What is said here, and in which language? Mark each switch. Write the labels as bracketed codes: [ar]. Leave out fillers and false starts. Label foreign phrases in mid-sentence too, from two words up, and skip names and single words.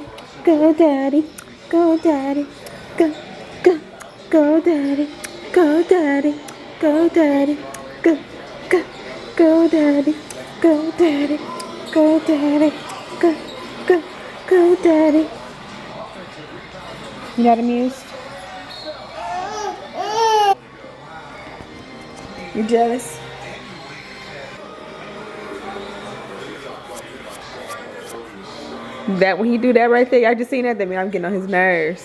[en] Go daddy. Go daddy. Go, go, go daddy. Go daddy. Go daddy. Go, go, go daddy. Go daddy. Go daddy. Go, go, go daddy. You got amused? You jealous? That when he do that right there, I just seen that mean I'm getting on his nerves.